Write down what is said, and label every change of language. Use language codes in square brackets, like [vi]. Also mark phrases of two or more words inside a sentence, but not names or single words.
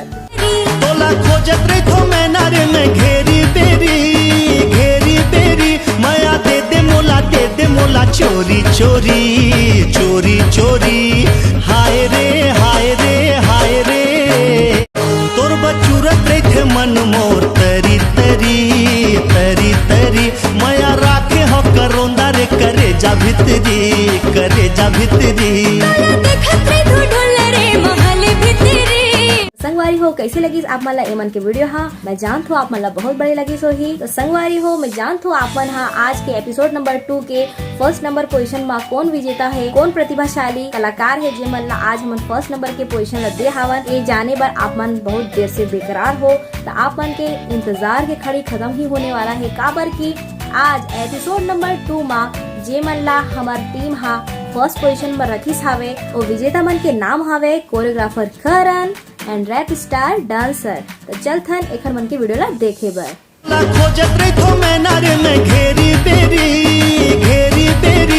[hne] तोला खोजत रही थो मैं नारे में घेरी बेरी माया दे दे मोला चोरी चोरी चोरी चोरी हाय रे हाय रे हाय रे तोर बचूरत रही थे मन मोर तरी माया राखे हो करोंदा रे करेजा भितरी देखत रे तू ढोल रे महल भितरी संगवारी हो कैसे लगी आप मन ला एमन के वीडियो हा मैं जानत हूँ आप मन ला बहुत बड़ी लगी सोही। तो संगवारी हो मैं जानत हूँ आप मन हा आज के [en] episode number [hne] 2 के [en] first number position [hne] में कौन विजेता है कौन प्रतिभाशाली कलाकार है जे मन ला आज मन [en] first number [hne] के पोजीशन ला दे हावन ये जाने बर आप मन बहुत देर से बेकरार हो। तो आप मन के इंतजार के खड़ी खत्म ही होने वाला है काबर की आज [en] episode number [hne] 2 मा जे मन ला हमार टीम हा [en] first position [hne] में रखीस हावे और विजेता मन के नाम हावे कोरियोग्राफर करण [en] and rap star dancer. [hne] तो चलथन एखर मन के वीडियो ला देखे बर। तोला खोजत रही थो मैं नारे में घेरी बेरी